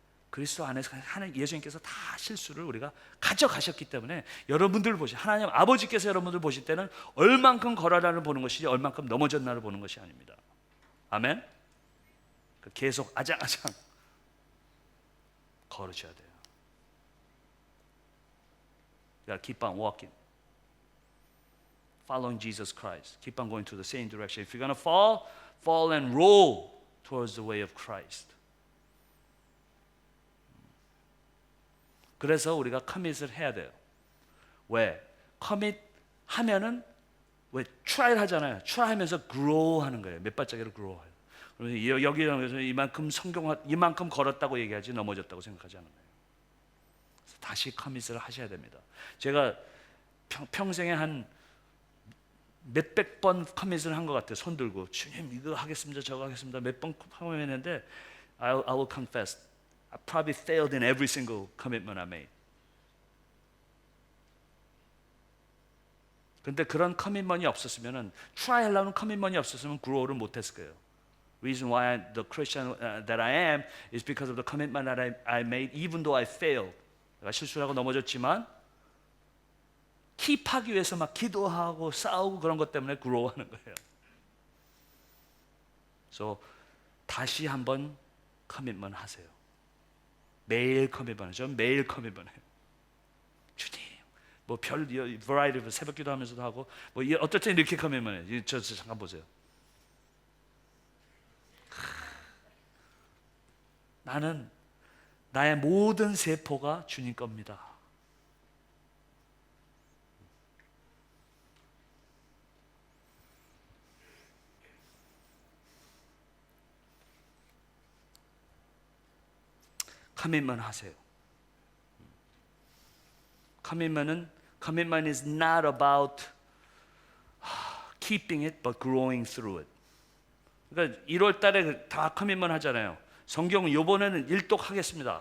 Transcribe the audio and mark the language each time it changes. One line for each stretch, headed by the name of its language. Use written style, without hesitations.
Korean: 그리스도 안에서 하나님 예수님께서 다 실수를 우리가 가져가셨기 때문에 여러분들 하나님 아버지께서 여러분들 보실 때는 얼만큼 걸어라를 보는 것이지 얼만큼 넘어졌나를 보는 것이 아닙니다. 아멘. 계속 아장아장 걸으셔야 돼요.
English: You gotta keep on walking, following Jesus Christ. Keep on going to the same direction. If you're gonna fall and roll towards the way of Christ.
Korean: 그래서 우리가 커밋을 해야 돼요. 왜? 커밋 하면은 왜 try 하잖아요. try 하면서 grow 하는 거예요. 몇 발짝이로 grow 해요. 여기서 이만큼 걸었다고 얘기하지 넘어졌다고 생각하지 않아요. 다시 커밋을 하셔야 됩니다. 제가 평생에 한 몇백 번 커밋을 한 것 같아요. 손 들고 주님 이거 하겠습니다, 저거 하겠습니다. 몇 번 커밋했는데
English: I will confess, I probably failed in every single commitment I made.
Korean: 근데 그런 커밋먼이 없었으면은 try 하려는 커밋먼이 없었으면 grow를 못했을 거예요.
English: Reason why the Christian that I am is because of the commitment that I made, even though I failed.
Korean: 내가 실수하고 넘어졌지만 킵하기 위해서 막 기도하고 싸우고 그런 것 때문에 grow하는 거예요. So 다시 한번 커밋먼 하세요. 매일 커밋먼 하죠. 매일 커밋먼 해요. 주님 뭐별 variety 새벽 기도하면서도 하고 뭐 어떨 때 이렇게 커밋먼 해요. 저 잠깐 보세요. 나는 나의 모든 세포가 주님 겁니다. 커밋먼 하세요.
English: Commitment is not about keeping it, but growing through it.
Korean: 그러니까 1월 달에 다 커밋먼 하잖아요. 성경은 이번에는 일독하겠습니다.